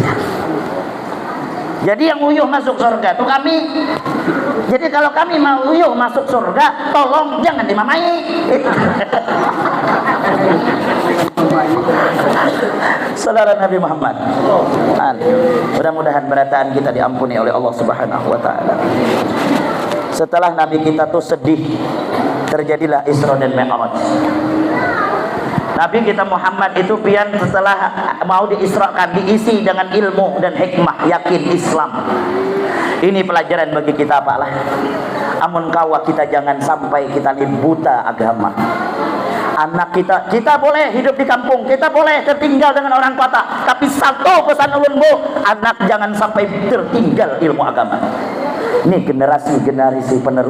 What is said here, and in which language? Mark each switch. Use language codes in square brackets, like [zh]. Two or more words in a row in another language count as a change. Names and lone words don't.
[bjn] Jadi yang uyuh masuk surga tuh kami. Jadi kalau kami mau uyuh masuk surga, tolong jangan dimamai. [id] Saudara Nabi Muhammad. Mudah-mudahan berataan kita diampuni oleh Allah [ar] سبحانه وتعالى. [id] Setelah Nabi kita tuh sedih, terjadilah Isra dan Mi'raj. Nabi kita Muhammad itu pian setelah mau diisrakan diisi dengan ilmu dan hikmah, yakin Islam. Ini pelajaran bagi kita Pak lah. [bjn] Amun kawa kita jangan sampai kita ini buta agama. [id] Anak kita boleh hidup di kampung, kita boleh tertinggal dengan orang kota, tapi satu pesan ulun Bu, anak jangan sampai tertinggal ilmu agama. Ini generasi penerus.